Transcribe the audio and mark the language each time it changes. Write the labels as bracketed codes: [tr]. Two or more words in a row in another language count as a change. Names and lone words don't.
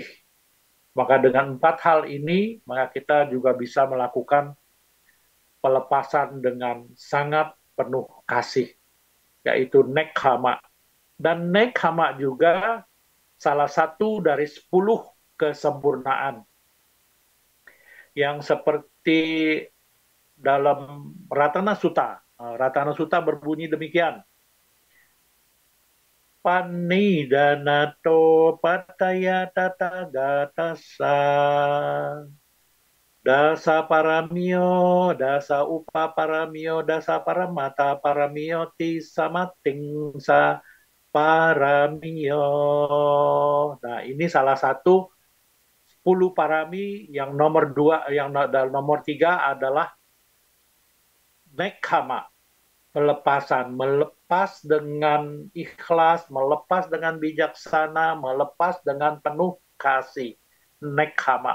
[id] Maka dengan 4 hal ini, maka kita juga bisa melakukan pelepasan dengan sangat penuh kasih, yaitu nekkhamma. Dan nekkhamma juga salah satu dari 10 kesempurnaan yang seperti dalam Ratana Sutta. Ratana Sutta berbunyi demikian. [pi] Panidanato pataya tatagatasa dasa paramio, dasa upa paramio, dasa paramata paramio tisamatingsa paramio. [id] Nah, ini salah satu 10 parami yang nomor 2, yang nomor 3 adalah nekkhamma, pelepasan, melepas dengan ikhlas, melepas dengan bijaksana, melepas dengan penuh kasih, nekkhamma.